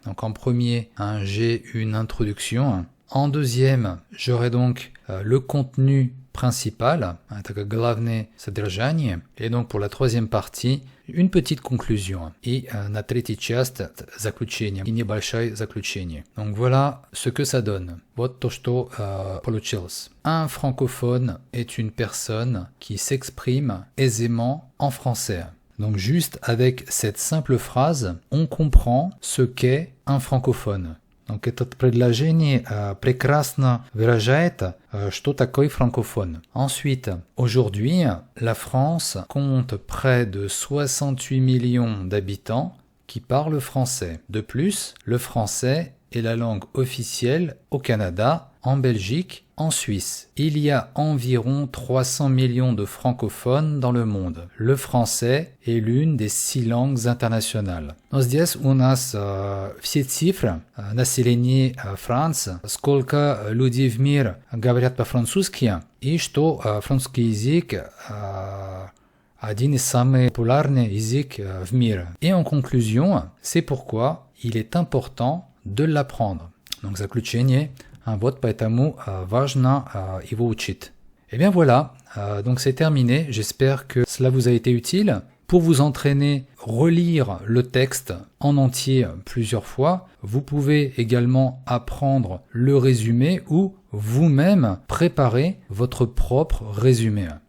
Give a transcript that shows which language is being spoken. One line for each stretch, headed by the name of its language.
French: Donc, en premier, j'ai une introduction. En deuxième, j'aurai donc le contenu principal,
Russian: это главное содержание.
French: Et donc, pour la troisième partie, une petite conclusion.
Russian: И на третьей части заключение. И небольшое заключение.
French: Donc, voilà ce que ça donne.
Russian: Вот то, что получилось.
French: Un francophone est une personne qui s'exprime aisément en français. Donc juste avec cette simple phrase, on comprend ce qu'est un francophone.
Russian: Donc это предложение прекрасно выражает, что такое francophone.
French: Ensuite, aujourd'hui, la France compte près de 68 millions d'habitants qui parlent français. De plus, le français est la langue officielle au Canada, en Belgique, en Suisse. Il y a environ 300 millions de francophones dans le monde. Le français est l'une des 6 langues internationales.
Russian: Но здесь у нас все цифры, население Франции, сколько людей в мире говорят по-французски, и что французский язык один из самых популярных языков в мире.
French: Et en conclusion, c'est pourquoi il est important de l'apprendre. Donc заключение.
Russian: Вот поэтому важно его учить.
French: Et bien voilà, donc c'est terminé. J'espère que cela vous a été utile. Pour vous entraîner, relire le texte en entier plusieurs fois. Vous pouvez également apprendre le résumé ou vous-même préparer votre propre résumé.